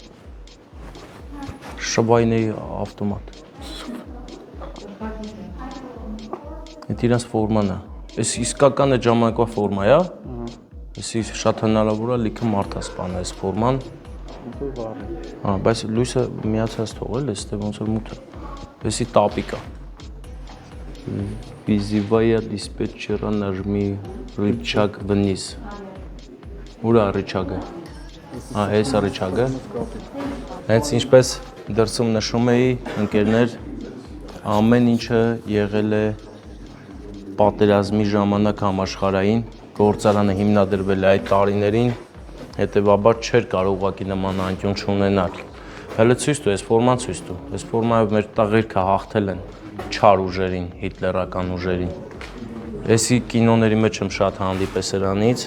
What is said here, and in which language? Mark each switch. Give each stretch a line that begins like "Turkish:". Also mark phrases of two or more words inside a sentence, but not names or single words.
Armenian: Շվայնեի ավտոմատ։ Այդ իրանց ֆորման է։ Այս իսկական այդ ժամանակվա ֆորմա է, էսի շատ հնարավոր է լիքը մարդ է սպանել այս ֆորման։ Հա, բայց լույսը միացած թողել է, ստե ոնց որ մութ է։ Էսի տապիկ է։
Russian: Визивая диспетчера нажми рычаг вниз։
Armenian: Ուր է ռիչագը։ Հա, այս է ռիչագը։ Հենց ինչպես դրսում նշում էի, ընկերներ, ամեն ինչը եղել է պատերազմի ժամանակ համաշխարհային, գործարանը հիմնադրվել է այդ տարիներին, հետևաբար չէր կարող ուղղակի նման անկյուն չունենալ։ Հələ ցույց տու, այս ֆորման ցույց տու։ Այս ֆորմայով մեր տղերքը հաղթել են չար ուժերին, հիտլերական ուժերին։ Էսի կինոների մեջ եմ շատ հանդիպել սրանից։